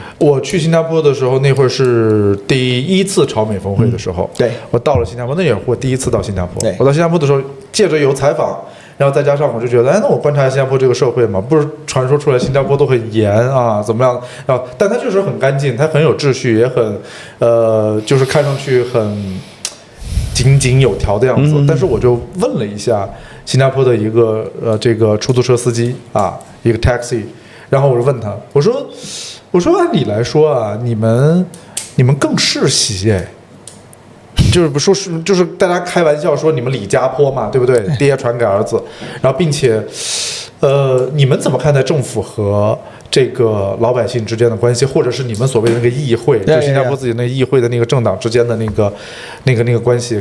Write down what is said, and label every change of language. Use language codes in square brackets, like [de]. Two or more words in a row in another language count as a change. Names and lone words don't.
[zh] 我去新加坡的時候，那會兒是第一次朝美峰會的時候。對，我到了新加坡，那也是我第一次到新加坡。對，我到新加坡的时候，借着有採訪。然後再加上我就覺得，哎，那我觀察新加坡這個社會嘛，不是傳說出來新加坡都很嚴啊，怎麼樣？然後，但它確實很乾淨，它很有秩序，也很，就是看上去很井井有條的樣子。但是我就問了一下新加坡的一個這個出租車司機啊，一個 taxi， 然後我就問他，我說按理來說啊，你們更世襲哎。就是不說是，就是大家開玩笑說你們李家坡嘛，對不對？爹傳給兒子，然後並且，你們怎麼看待政府和這個老百姓之間的關係，或者是你們所謂的那個議會，就新加坡自己那個議會的那個政黨之間的那個關係？